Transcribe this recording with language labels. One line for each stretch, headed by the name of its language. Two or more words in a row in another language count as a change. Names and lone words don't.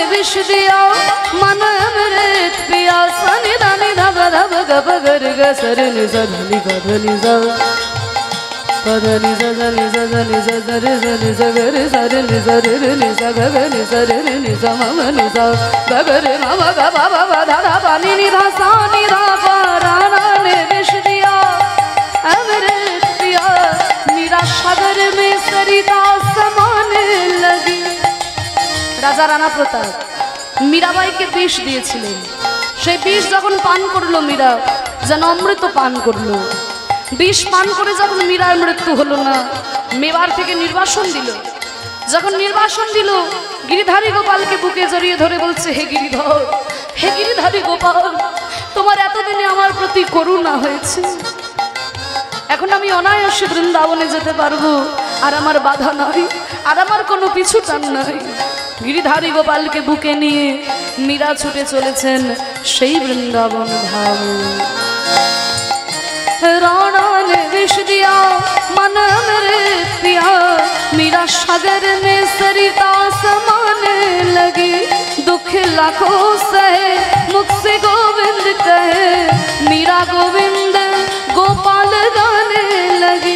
Hindi: विष दिया मन अमृत पिया सनि धनि धब धब गब गर ग सर नि स धनि ग धनि स पधनि स धनि स धनि स सरि स नि स गर सर नि स रि रि नि स ग ग नि स रि रि नि स म म नि स ग ग रि म म ग ब ब ब ध ध प नि नि ध सा नि ध प रा रा ने विष दिया अमृत पिया मीरा सागर में सरिता समाने लगी।
Bangla: রাজা রানা প্রতাপ মীরাবাইকে বিষ দিয়েছিলেন, সেই বিষ যখন পান করলো মীরা যেন অমৃত পান করলো। বিষ পান করে যখন মীরার মৃত্যু হলো না, মেবার থেকে নির্বাসন দিল। যখন নির্বাসন দিল, গিরিধারী গোপালকে বুকে জড়িয়ে ধরে বলছে, হে গিরিধর, হে গিরিধারী গোপাল, তোমার এতদিনে আমার প্রতি করুণা হয়েছে, এখন আমি অনায়াসে বৃন্দাবনে যেতে পারবো, আর আমার বাধা নাই, আর আমার কোনো পিছু টান নাই। গিরিধারী গোপালকে বুকে নিয়ে মীরা ছুটে চলেছেন সেই বৃন্দাবন ধামে।
Hindi: राणा ने विष दिया मन अमृत पिया मीरा सागर में सरिता समाने लगी। दुख लाखों सहे मुख से गोविंद कहे, मीरा गोविंद गोपाल गाने लगी।